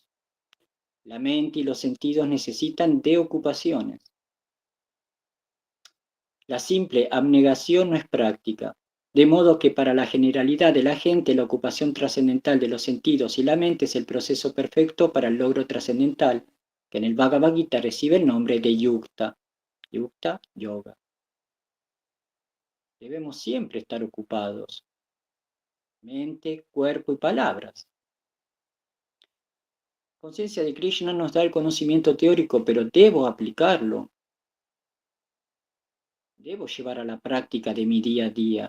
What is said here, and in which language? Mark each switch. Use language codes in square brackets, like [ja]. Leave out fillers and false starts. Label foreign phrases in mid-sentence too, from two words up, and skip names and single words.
[es] La mente y los sentidos necesitan de ocupaciones. La simple abnegación no es práctica, de modo que para la generalidad de la gente la ocupación trascendental de los sentidos y la mente es el proceso perfecto para el logro trascendental, que en el Bhagavad Gita recibe el nombre de yukta. [sa] युक्त, योग. [es] Debemos siempre estar ocupados, mente, cuerpo y palabras. Conciencia de Krishna nos da el conocimiento teórico, pero debo aplicarlo. Debo llevar a la práctica de mi día a día.